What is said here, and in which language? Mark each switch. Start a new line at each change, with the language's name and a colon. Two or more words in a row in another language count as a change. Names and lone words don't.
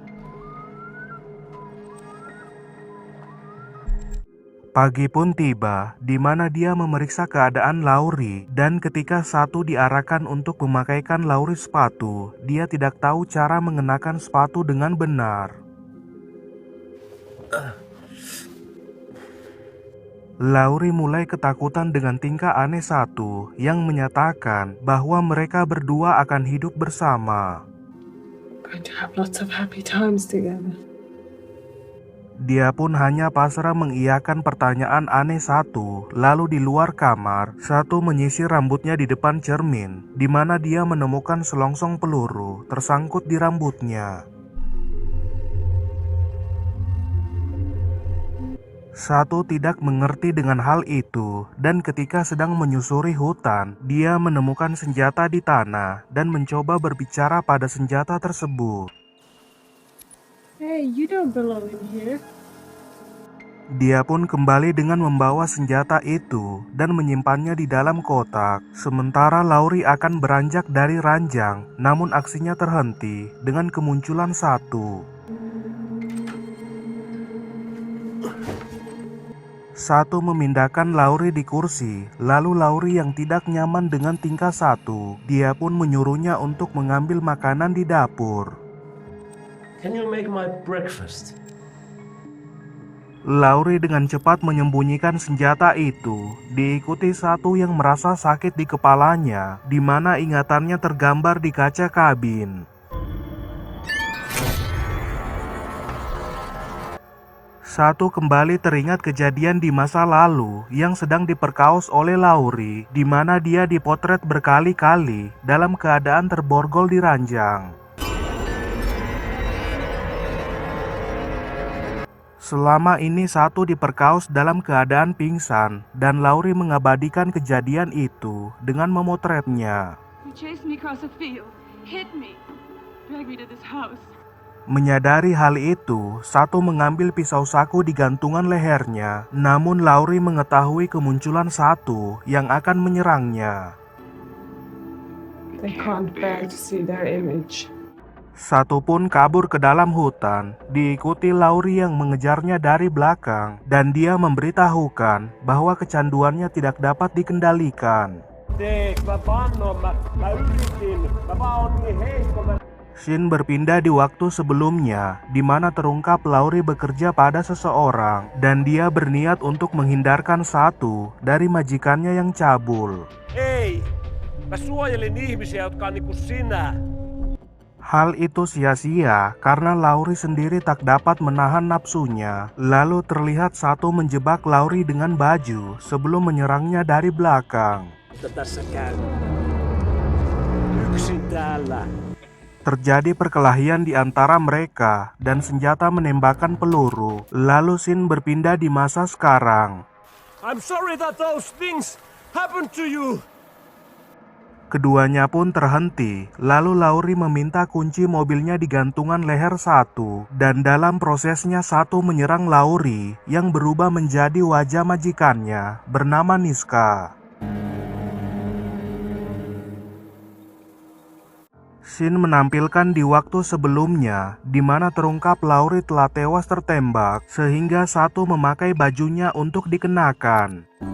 Indonesian: Pagi pun tiba, di mana dia memeriksa keadaan Laurie, dan ketika Satu diarahkan untuk memakaikan Laurie sepatu, dia tidak tahu cara mengenakan sepatu dengan benar. Laurie mulai ketakutan dengan tingkah aneh Satu yang menyatakan bahwa mereka berdua akan hidup bersama.
English: Going to have lots of happy times together.
Indonesian: Dia pun hanya pasrah mengiyakan pertanyaan aneh Satu. Lalu di luar kamar, Satu menyisir rambutnya di depan cermin, di mana dia menemukan selongsong peluru tersangkut di rambutnya. Satu tidak mengerti dengan hal itu, dan ketika sedang menyusuri hutan, dia menemukan senjata di tanah dan mencoba berbicara pada senjata tersebut.
English: Hey, you don't belong in here.
Indonesian: Dia pun kembali dengan membawa senjata itu dan menyimpannya di dalam kotak. Sementara Laurie akan beranjak dari ranjang, namun aksinya terhenti dengan kemunculan Satu. Satu memindahkan Laurie di kursi, lalu Laurie yang tidak nyaman dengan tingkah Satu, dia pun menyuruhnya untuk mengambil makanan di dapur.
English: Can you make my breakfast?
Indonesian: Lauri dengan cepat menyembunyikan senjata itu, diikuti satu yang merasa sakit di kepalanya, di mana ingatannya tergambar di kaca kabin. Satu kembali teringat kejadian di masa lalu yang sedang diperkaos oleh Lauri, di mana dia dipotret berkali-kali dalam keadaan terborgol di ranjang. Selama ini satu diperkaos dalam keadaan pingsan, dan Lauri mengabadikan kejadian itu dengan memotretnya.
English: He chased me across a field, hit me, dragged me to this house.
Indonesian: Menyadari hal itu, satu mengambil pisau saku di gantungan lehernya, namun Lauri mengetahui kemunculan satu yang akan menyerangnya.
English: They can't bear to see their image.
Indonesian: Satu pun kabur ke dalam hutan, diikuti Lauri yang mengejarnya dari belakang, dan dia memberitahukan bahwa kecanduannya tidak dapat dikendalikan.
Finnish: Mä yritin. Mä vaan oon niin heikko.
Indonesian: Shin berpindah di waktu sebelumnya, di mana terungkap Lauri bekerja pada seseorang, dan dia berniat untuk menghindarkan satu dari majikannya yang cabul.
Finnish: Ei! Mä suojelin ihmisiä, jotka on niinku sinä.
Indonesian: Hal itu sia-sia karena Lauri sendiri tak dapat menahan nafsunya. Lalu terlihat satu menjebak Lauri dengan baju sebelum menyerangnya dari belakang.
Finnish: Mutta tässä käy. Yksin täällä.
Indonesian: Terjadi perkelahian di antara mereka dan senjata menembakkan peluru. Lalu Shin berpindah di masa sekarang.
English: I'm sorry that those things happened to you.
Indonesian: Keduanya pun terhenti, lalu Lauri meminta kunci mobilnya di gantungan leher satu, dan dalam prosesnya satu menyerang Lauri yang berubah menjadi wajah majikannya bernama Niska. Shin menampilkan di waktu sebelumnya, di mana terungkap Lauri telah tewas tertembak, sehingga satu memakai bajunya untuk dikenakan.